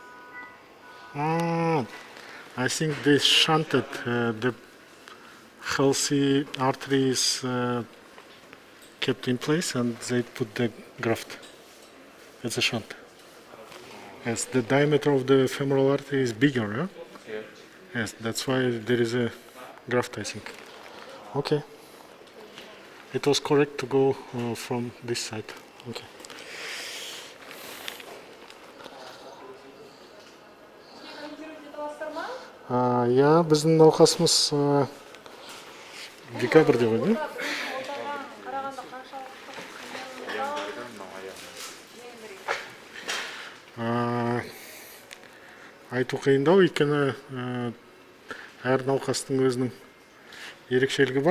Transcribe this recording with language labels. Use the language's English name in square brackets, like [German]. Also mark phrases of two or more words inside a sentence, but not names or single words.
[English] I think they shunted the healthy artery is kept in place, and they put the graft. It's a shunt. Yes, the diameter of the femoral artery is bigger, yeah? Yeah. Yes, that's why there is a graft, I think. Okay. It was correct to go from this side. Okay. [Kazakh] Я біздің науқасымыз декабрьде ғой, не? Айту қиындау, өйткені әр науқастың өзінің ерекшелігі бар.